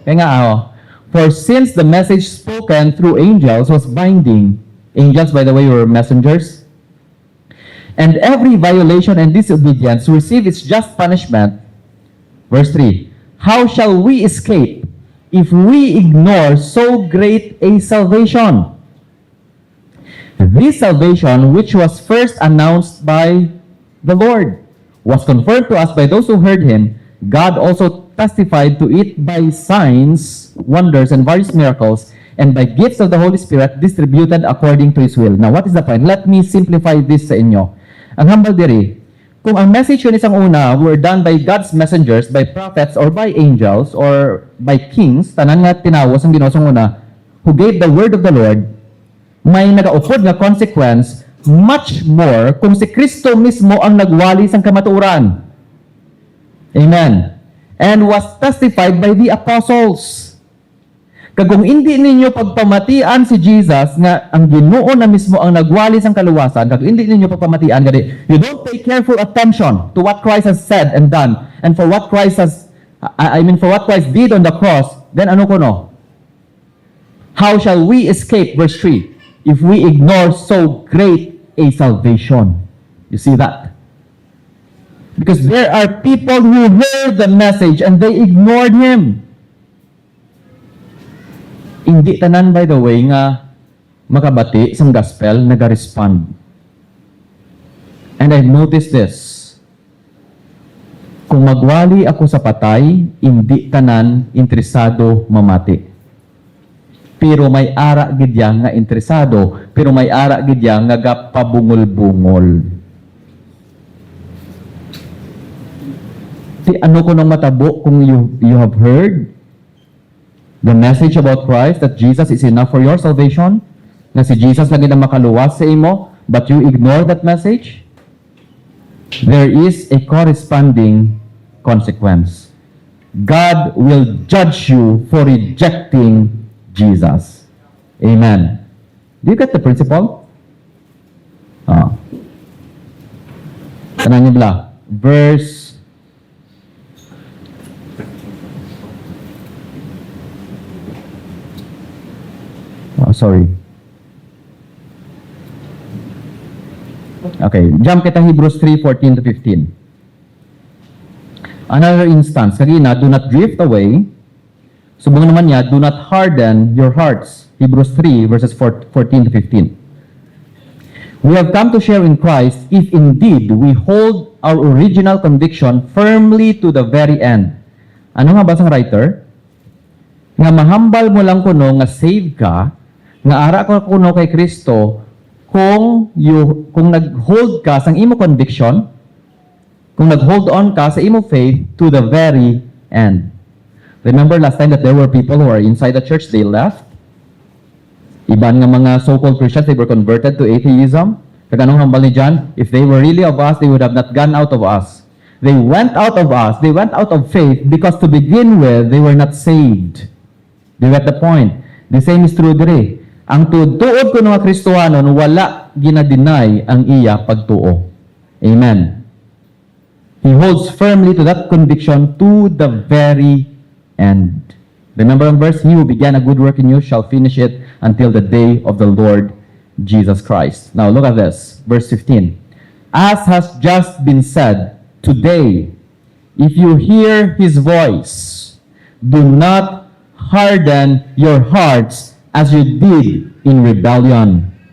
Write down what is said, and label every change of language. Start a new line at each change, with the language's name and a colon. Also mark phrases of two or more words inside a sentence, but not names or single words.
Hiligaynon: Kaya nga
English: for since the message spoken through angels was binding, angels, by the way, were messengers, and every violation and disobedience receive its just punishment. Verse 3, how shall we escape if we ignore so great a salvation? This salvation, which was first announced by the Lord, was confirmed to us by those who heard him. God also testified to it by signs, wonders, and various miracles, and by gifts of the Holy Spirit distributed according to His will. Now, what is the point? Let me simplify this
Hiligaynon: sa inyo. Ang humble diri, kung ang message yun isang una
English: were done by God's messengers, by prophets, or by angels, or by kings,
Hiligaynon: tanan nga tinawas ang Ginoo sa una,
English: who gave the word of the Lord,
Hiligaynon: may nagaupod nga consequence,
English: much more
Hiligaynon: kung si Kristo mismo ang nagwali sang kamatuoran.
English: Amen. And was testified by the apostles.
Hiligaynon: Kung hindi ninyo pagpamatian si Jesus nga ang Ginoo na mismo ang nagwali sang kaluwasan, kung hindi ninyo pagpamatian gadi,
English: you don't pay careful attention to what Christ has said and done, and for what Christ for what Christ did on the cross, then
Hiligaynon: ano kuno?
English: How shall we escape, verse 3, if we ignore so great a salvation? You see that? Because there are people who heard the message and they ignored Him.
Hiligaynon: Hindi tanan,
English: by the way,
Hiligaynon: nga makabati sa gospel, nag-respond.
English: And I've noticed this.
Hiligaynon: Kung magwali ako sa patay, hindi tanan interesado mamati. Pero may ara gidya nga interesado, pero may ara gidya nga gapabungol-bungol. Ano ko nang matabo kung
English: you have heard The message about Christ, that Jesus is enough for your salvation,
Hiligaynon: na si Jesus lagi na makaluwas sa imo,
English: but you ignore that message, there is a corresponding consequence. God will judge you for rejecting Jesus. Amen. Do you get the principle?
Hiligaynon: Tanan niyo bala.
English: Verse sorry. Okay, jump kita Hebrews 3:14 to 15. Another instance, kagina, do not drift away.
Hiligaynon: Subong naman niya,
English: do not harden your hearts. Hebrews 3 verses 14 to 15. We have come to share in Christ if indeed we hold our original conviction firmly to the very end.
Hiligaynon: Ano nga basang writer? Nga mahambal mo lang kuno nga save ka, nga ara ko kuno kay Kristo kung nag-hold ka sa imo conviction, kung nag-hold on ka sa imo faith
English: to the very end. Remember last time that there were people who are inside the church, they left.
Hiligaynon: Iban nga mga
English: so-called Christians, they were converted to atheism.
Hiligaynon: Kaganong hambal ni John,
English: if they were really of us, they would have not gone out of us. They went out of us, they went out of faith because to begin with, they were not saved. Do you get the point? The same is true dire.
Hiligaynon: Ang tuod ko ng mga Kristohanon, wala ginadeny ang iya pagtuo.
English: Amen. He holds firmly to that conviction to the very end. Remember ang verse, he who began a good work in you shall finish it until the day of the Lord Jesus Christ. Now look at this, verse 15. As has just been said, today, if you hear his voice, do not harden your hearts as you did in rebellion.